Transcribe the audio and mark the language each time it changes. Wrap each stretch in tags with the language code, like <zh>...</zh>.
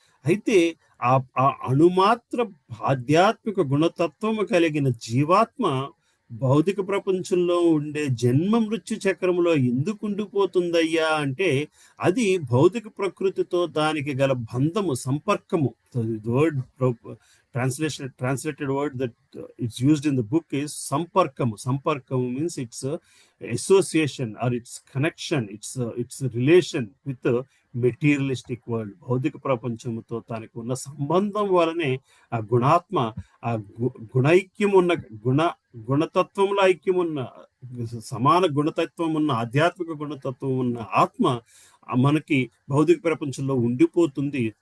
<te>అయితే ఆ అణుమాత్ర ఆధ్యాత్మిక గుణతత్వము కలిగిన జీవాత్మ భౌతిక ప్రపంచంలో ఉండే జన్మ మృత్యు చక్రంలో ఎందుకు ఉండిపోతుందయ్యా అంటే అది భౌతిక ప్రకృతితో దానికి గల బంధము, సంపర్కము.</te> <en>Word translated word that it's used in the book is samparkamu. Samparkamu means it's association or its connection, it's a relation with the materialistic world.</en> <te>భౌతిక ప్రపంచంతో తనకు ఉన్న సంబంధం వలనే ఆ గుణాత్మ, ఆ గుణైక్యం ఉన్న గుణతత్వంలో ఐక్యం ఉన్న సమాన గుణతత్వం ఉన్న ఆధ్యాత్మిక గుణతత్వం ఉన్న ఆత్మ మనకి భౌతిక ప్రపంచంలో ఉండిపోతుంది.</te>